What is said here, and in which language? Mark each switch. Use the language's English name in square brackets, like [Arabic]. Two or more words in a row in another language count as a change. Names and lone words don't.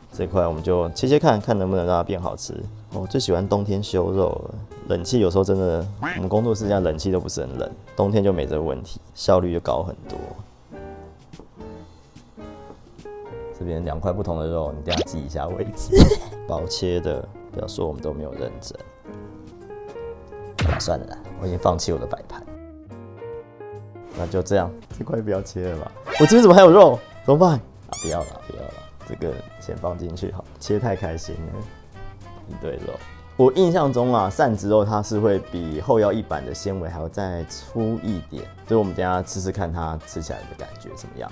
[Chinese] 這塊我們就切切看能不能讓它變好吃。我最喜歡冬天修肉了，冷氣有時候真的，我們工作室這樣冷氣都不是很冷，冬天就沒這個問題，效率就高很多。這邊2塊不同的肉，你等一下記一下位置。薄切的，不要說我們都沒有認真。好啦，算了啦，我已經放棄我的擺盤。那就這樣，這塊不要切了吧？我這邊怎麼還有肉？怎麼辦？啊，不要了，這個先放進去好，切太開心了，一堆肉。我印象中啊，扇子肉它是会比后腰一板的纖維還要再粗一點，所以我們等一下試試看它吃起來的感覺怎麼樣。